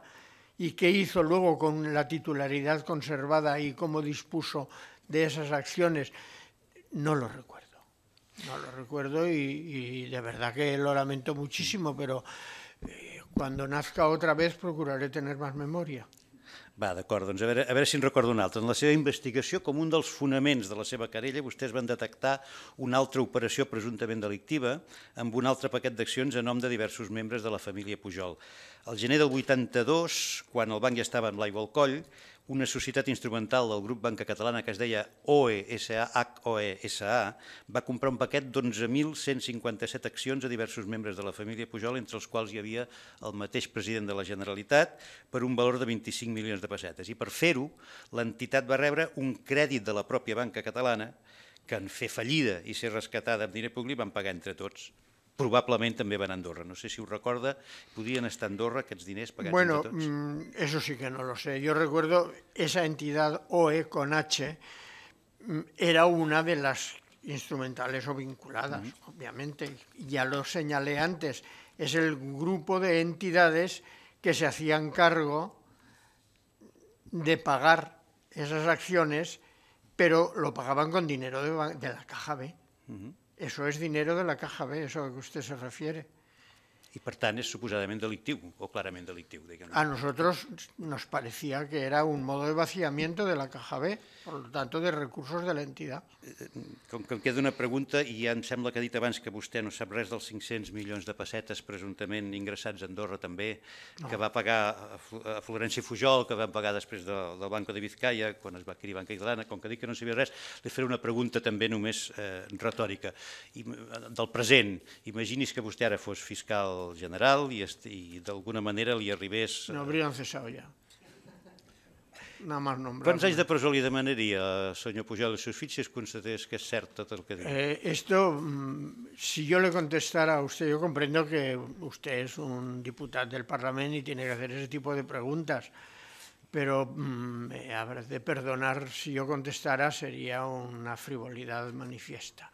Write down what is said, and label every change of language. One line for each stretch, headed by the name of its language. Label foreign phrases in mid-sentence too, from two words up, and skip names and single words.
Spanish: ¿Y qué hizo luego con la titularidad conservada y cómo dispuso de esas acciones? No lo recuerdo. No lo recuerdo y de verdad que lo lamento muchísimo, pero cuando nazca otra vez procuraré tener más memoria.
Catalan: Va, d'acord, doncs a veure si en recordo un altre. En la seva investigació, com un dels fonaments de la seva querella, vostès van detectar una altra operació presumptament delictiva amb un altre paquet d'accions a nom de diversos membres de la família Pujol. Al gener del 82, quan el banc ja estava amb l'aigua al coll, una societat instrumental del grup Banca Catalana que es deia HOE-SA, va comprar un paquet d'11.157 accions a diversos membres de la família Pujol, entre els quals hi havia el mateix president de la Generalitat, per un valor de 25 milions de pessetes. I per fer-ho, l'entitat va rebre un crèdit de la pròpia Banca Catalana que en fer fallida i ser rescatada amb diner públic van pagar entre tots.
Spanish: Probablemente también van a Andorra. No sé si os recuerda, podían estar en Andorra
Catalan: aquests diners pagats
Spanish: bueno,
Catalan: entre tots.
Spanish: Eso sí que no lo sé. Yo recuerdo esa entidad OE con H era una de las instrumentales o vinculadas, obviamente. Ya lo señalé antes, es el grupo de entidades que se hacían cargo de pagar esas acciones, pero lo pagaban con dinero de la Caja B. Eso es dinero de la Caja B, eso a que usted se refiere.
Catalan: I per tant és suposadament delictiu, o clarament delictiu, diguem-ne.
Spanish: A nosotros nos parecía que era un modo de vaciamiento de la Caja B, por lo tanto de recursos de la entidad.
Catalan: Com que em queda una pregunta, i ja em sembla que ha dit abans que vostè no sap res dels 500 milions de pessetes presumptament ingressats a Andorra també, que va pagar a Florenci Pujol, que van pagar després del Banco de Vizcaya, quan es va adquirir Banca Catalana. Com que dic que no sabia res, li faré una pregunta també només retòrica. Del present, imagini's que vostè ara fos fiscal general i d'alguna manera li arribés...
Spanish: No habrían cesado ya. Nada más nombrar.
Catalan: Quants anys de presó li demanaria, senyor Pujol, als seus fills si es constatés que és cert tot el que diu?
Spanish: Esto, si yo le contestara a usted, yo comprendo que usted es un diputado del Parlamento y tiene que hacer ese tipo de preguntas, pero habrá de perdonar si yo contestara sería una frivolidad manifiesta.